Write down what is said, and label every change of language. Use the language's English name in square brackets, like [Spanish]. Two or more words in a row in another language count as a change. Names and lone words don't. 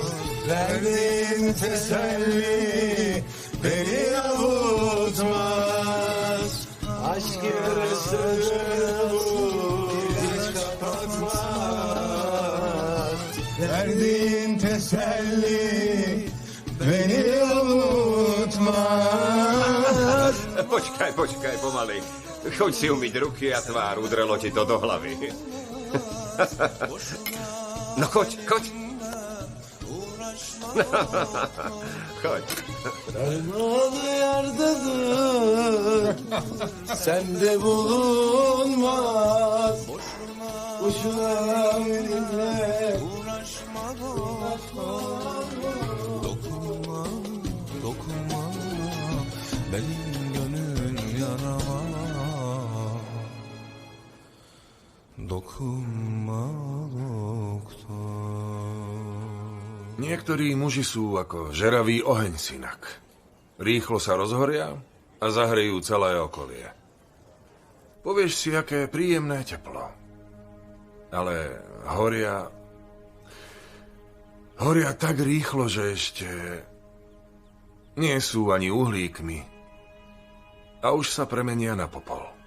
[Turkish] Verdiğin teselli beni avutmaz. Aşk yarasıdır bu, ilaç kapatmaz. Verdiğin teselli beni avutmaz. [Slovak] Počkaj, pomaly. Choď si umyť ruky a tvár, udrelo ti to do hlavy. No choď. Choď. [Turkish] Darmalı yerdedir, sende bulunmaz. Boşuna benimle uğraşma, dokunma, benim gönül yarama. Dokunma, doktor. [Slovak] Niektorí muži sú ako žeravý oheň, synak. Rýchlo sa rozhoria a zahrejú celé okolie. Povieš si, aké príjemné teplo. Ale horia tak rýchlo, že ešte nie sú ani uhlíkmi a už sa premenia na popol.